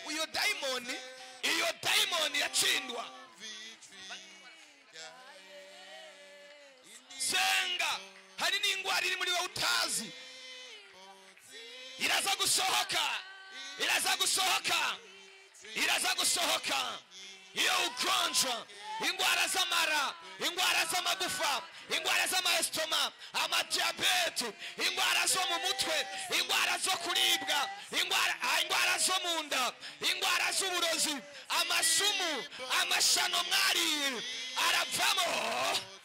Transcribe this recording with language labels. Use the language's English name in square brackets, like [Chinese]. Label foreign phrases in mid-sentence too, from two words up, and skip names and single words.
[Rundi] Iyo daimoni yacindwa. Senga, hari n'indwara iri muri wowe utazi, iraza gusohoka. Iyo ugonjwa ingwara z'amara, ingwara z'amagufa, ingwara z'amaestoma, amadiyabete, ingwara zo mu mutwe, ingwara zo kuribwa, ingwara zo mu nda, ingwara z'uburozi, amasumu, amashano mwariye aravamo.